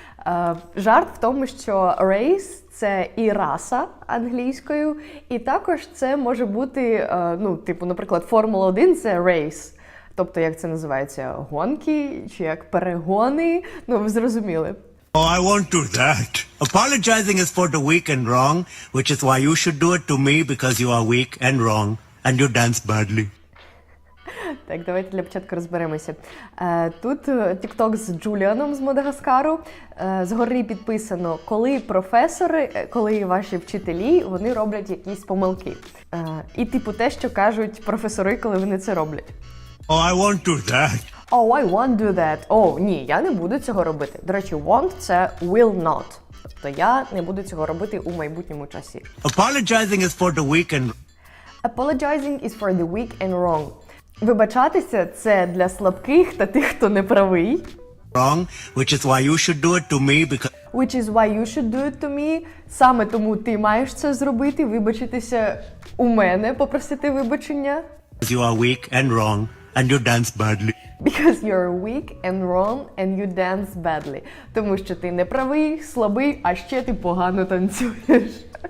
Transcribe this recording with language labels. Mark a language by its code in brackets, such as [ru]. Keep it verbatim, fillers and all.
[uk] Е, Жарт в тому, що race – це і раса англійською, і також це може бути, е, ну, типу, наприклад, Формула один – це race. Тобто, як це називається, гонки чи як перегони, ну, ви зрозуміли. [en] Oh, I won't do that. Apologizing is for the weak and wrong, which is why you should do it to me because you are weak and wrong and you dance badly. [uk] Так, давайте для початку розберемося. Е, Тут е, TikTok з Джуліаном з Мадагаскару. Е, Згори підписано, коли професори, е, коли ваші вчителі, вони роблять якісь помилки. Е, І типу те, що кажуть професори, коли вони це роблять. [en] Oh, I won't do that. Oh, I won't do that. [uk] О, ні, я не буду цього робити. До речі, won't – це will not. Тобто я не буду цього робити у майбутньому часі. [en] Apologizing is for the weak and Apologizing is for the weak and wrong. [uk] Вибачатися – це для слабких та тих, хто не правий. [en] wrong, which is why you should do it to me because Which is why you should do it to me. [uk] Саме тому ти маєш це зробити, вибачитися у мене, попросити вибачення. [en] you are weak and wrong and you dance badly. Because you're weak and wrong and you dance badly. [uk] Тому що ти не правий, слабий, а ще ти погано танцюєш.